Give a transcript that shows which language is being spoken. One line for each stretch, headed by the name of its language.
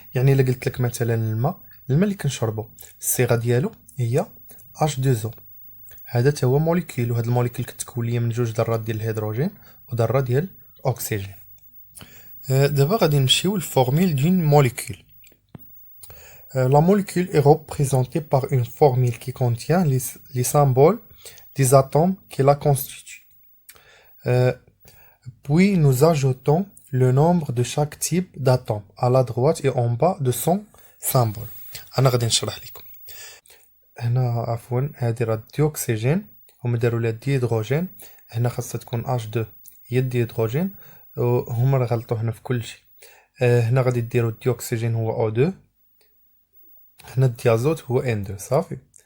Arabic: يعني الا قلت لك مثلا الماء اللي كنشربو الصيغه ديالو هي H2O، هذا تا هو موليكول، وهاد الموليكول كتكون ليا من جوج ذرات ديال الهيدروجين وذره ديال الاكسجين. دابا غادي نمشيو للفورميل دون موليكول.
French: La molécule est représentée par une formule qui contient les symboles des atomes qui la constituent. Puis nous ajoutons le nombre de chaque type d'atome à la droite et en bas de son symbole.
Arabic: أنا غادي نشرح لكم. هنا عفوا هذه راه الديوكسيجين هما داروا لها الديهيدروجين، هنا خاصها تكون H2 هي الديهيدروجين، وهما راه غلطوا هنا في كل شيء. هنا غادي ديروا الديوكسيجين هو O2، هنا الديازوت هو N2 صافي.